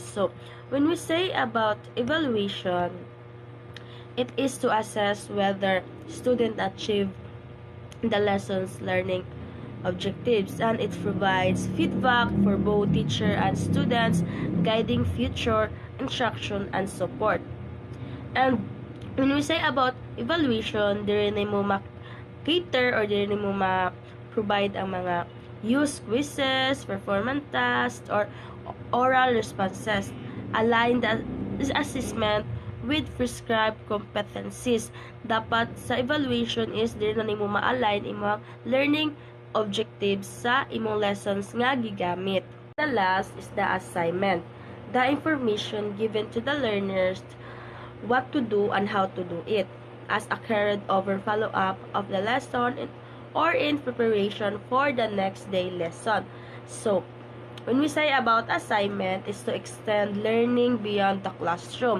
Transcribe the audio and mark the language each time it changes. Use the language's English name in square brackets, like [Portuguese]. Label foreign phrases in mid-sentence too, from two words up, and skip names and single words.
[English] So, when we say about evaluation, it is to assess whether students achieve the lessons learning objectives, and it provides feedback for both teacher and students, guiding future instruction and support. And when we say about evaluation, [Cebuano] diri na mo cater or diri mo provide ang mga [English] use quizzes, performance tasks, or oral responses. Align the assessment with prescribed competencies. [Cebuano] Dapat sa evaluation is diri na nimo ma-align imong [English] learning objectives [Cebuano] sa imong lessons nga gigamit. [English] The last is the assignment. The information given to the learners what to do and how to do it as a carried over follow-up of the lesson or in preparation for the next day lesson. So, when we say about assignment is to extend learning beyond the classroom.